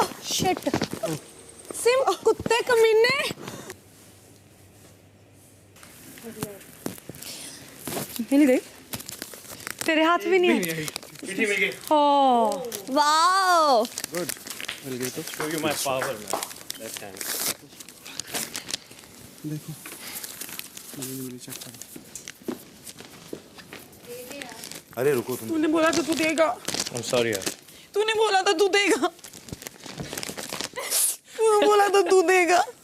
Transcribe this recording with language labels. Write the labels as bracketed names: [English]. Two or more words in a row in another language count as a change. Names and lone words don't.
[Hindi] शिट सिम, कुत्ते कमीने। मिल गई? तेरे हाथ भी नहीं है? चिट्ठी मिल गई। ओह वाओ, गुड, मिल गई तो। [English] Show you my power, man. Left hand. [Hindi] देखो मिली चक्कर। अरे रुको तुम। तूने बोला था तू देगा। [English] I'm sorry यार। [Hindi] तूने बोला था तू देगा। तूने बोला था तू देगा।